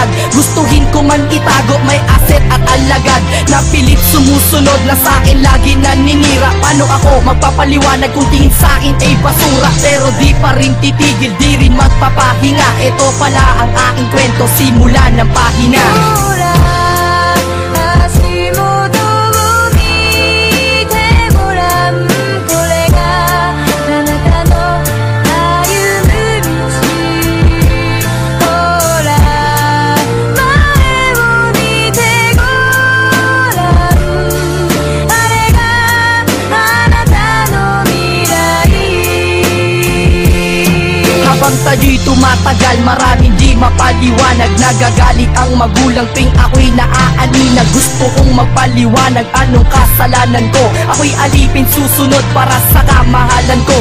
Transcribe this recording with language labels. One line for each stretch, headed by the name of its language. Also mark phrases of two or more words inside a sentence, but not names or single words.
Filipino: Gustuhin ko man itago, may aset at alagad. Napilit sumusunod na sa'kin, lagi naninira. Paano ako magpapaliwanag kung tingin sa'kin ay basura? Pero di pa rin titigil, di rin magpapahinga. Ito pala ang aking kwento, simula ng pahina.
Japanese: Hora,足元を見てごらん。これがあなたの歩む道。ほら前を見てごらん。あれがあなたの未来。
Filipino: Habang tayo'y tumatagal, maraming di mapaliwanag. Nagagalit ang magulang ting ako'y naaaninag. Gusto kong magpaliwanag anong kasalanan ko. Ako'y alipin susunod para sa kamahalan ko.